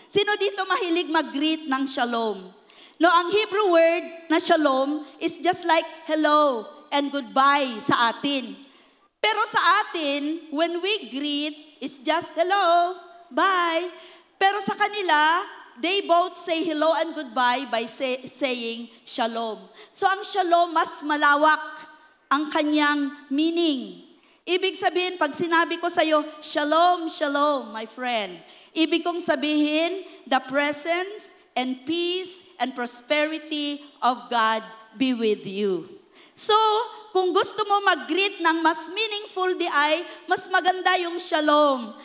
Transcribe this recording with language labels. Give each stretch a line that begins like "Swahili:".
Filipino: Sino dito mahilig mag-greet ng shalom? No, ang Hebrew word na shalom is just like hello and goodbye sa atin. Pero sa atin,
English: when we greet, it's just hello, bye.
Filipino: Pero sa kanila,
English: they both say hello and goodbye by saying shalom.
Filipino: So ang shalom, mas malawak ang kanyang meaning. Ibig sabihin, pag sinabi ko sa'yo, shalom, shalom, my friend. Ibig kong sabihin,
English: the presence and peace and prosperity of God be with you.
Filipino: So, kung gusto mo mag-greet ng mas meaningful di ay, mas maganda yung shalom.